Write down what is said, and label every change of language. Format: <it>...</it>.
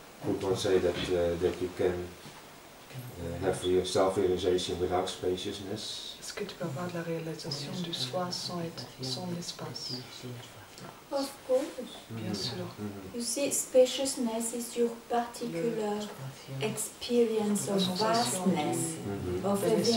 <en>Could one say that you can have your self-realization without spaciousness?</en> <fr>Est-ce que tu peux avoir de la réalisation du soi sans l'espace?</fr> <en>Of course.</en> <fr>Bien sûr.</fr> <en>You see, spaciousness is your particular experience of vastness, of having</en>